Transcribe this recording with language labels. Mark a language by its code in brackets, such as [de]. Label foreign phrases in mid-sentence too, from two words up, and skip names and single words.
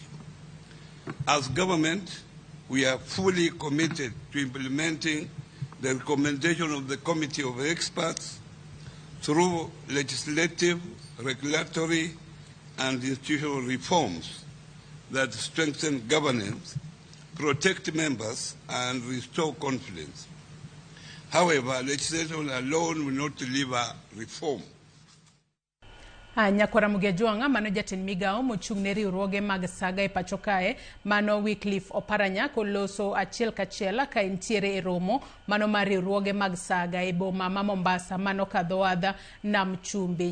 [en] As government, we are fully committed to implementing the recommendation of the Committee of Experts through legislative, regulatory, and institutional reforms that strengthen governance, protect members, and restore confidence. However, legislation alone will not deliver reform. [luo] Nyakwara Mugejuanga mano jatin migao mochungne riwruoge mag saga e pacho kae mano Wickliff Oparanya koloso achiel kachiel ka entiere e romo mano mar riwruoge mag saga e boma ma Mombasa mano kadhowadh nam chumbi.